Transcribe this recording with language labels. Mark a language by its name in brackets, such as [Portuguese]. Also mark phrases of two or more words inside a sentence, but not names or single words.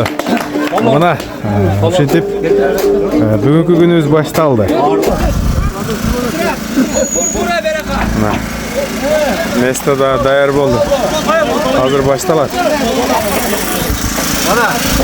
[Kyrgyz] Мына ушинтип бүгүнкү күнүбүз башталды. Место да даяр болду. Азыр башталат. Mana.